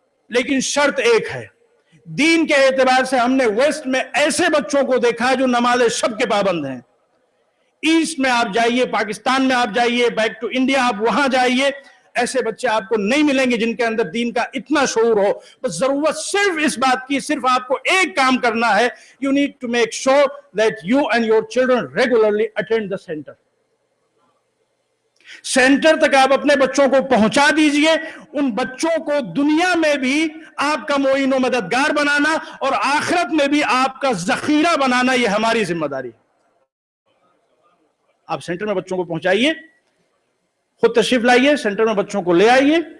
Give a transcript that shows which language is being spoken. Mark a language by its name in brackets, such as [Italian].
[Urdu] لیکن شرط ایک ہے, دین کے اعتبار سے ہم نے ویسٹ میں ایسے بچوں کو دیکھا جو نماز شب کے پابند ہیں. ایسٹ میں آپ جائیے, پاکستان میں آپ جائیے, بیک ٹو انڈیا آپ وہاں جائیے, ایسے بچے آپ کو نہیں ملیں گے جن کے اندر دین کا اتنا شعور ہو. بس ضرورت صرف اس بات کی, صرف آپ کو ایک کام کرنا ہے, [English] you need to make sure that you and your children regularly attend the center. [Urdu] Centre تک آپ اپنے بچوں کو پہنچا دیجئے. ان بچوں کو دنیا میں بھی آپ کا معین و مددگار بنانا اور آخرت میں بھی آپ کا ذخیرہ بنانا, یہ ہماری ذمہ داری ہے. آپ سینٹر میں بچوں کو پہنچائیے, خود تشریف لائیے, سینٹر میں بچوں کو لے آئیے.